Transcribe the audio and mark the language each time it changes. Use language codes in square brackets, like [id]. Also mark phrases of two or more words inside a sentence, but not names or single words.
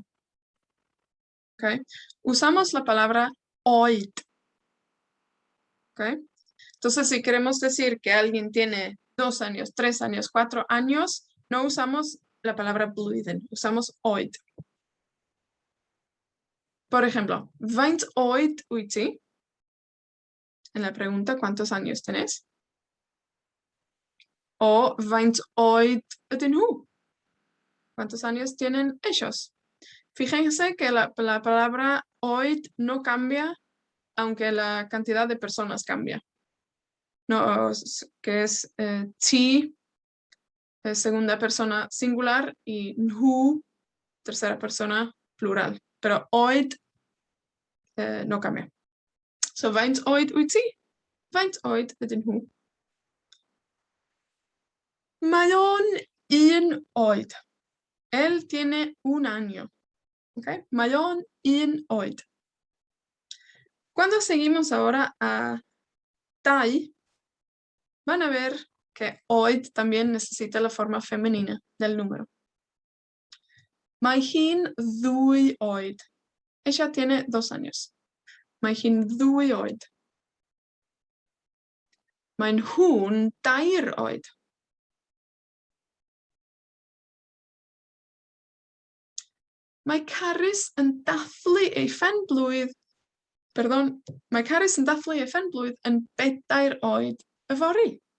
[es] ¿Okay? Usamos la palabra oed. ¿Okay? Entonces, si queremos decir que alguien tiene 2 años, 3 años, 4 años, no usamos la palabra blwyddyn, usamos oed. Por ejemplo, [cy] faint oed wyt ti? [es] En la pregunta, ¿cuántos años tenés? [cy] O faint oed ydyn nhw? [es] ¿Cuántos años tienen ellos? Fíjense que la palabra oed no cambia aunque la cantidad de personas cambia. No, que es ti, segunda persona singular, y nhw, tercera persona plural. Pero oed no cambia. [cy] So, faint oed wyt ti? Faint oed ydyn nhw? Mae o'n 1 oed. [es] Él tiene 1 año. ¿Okay? [cy] Mae o'n 1 oed. [es] Cuando seguimos ahora a tai, van a ver que oed también necesita la forma femenina del número. [cy] Mae hi'n 2 oed. [es] Ella tiene 2 años. [cy] Mae hi'n 2 oed. Mae'n nhw'n 2 oed. Mae Carys yn dathlu ei phen-blwydd. Perdon, mae Carys yn dathlu ei phen-blwydd yn 4 oed yfory.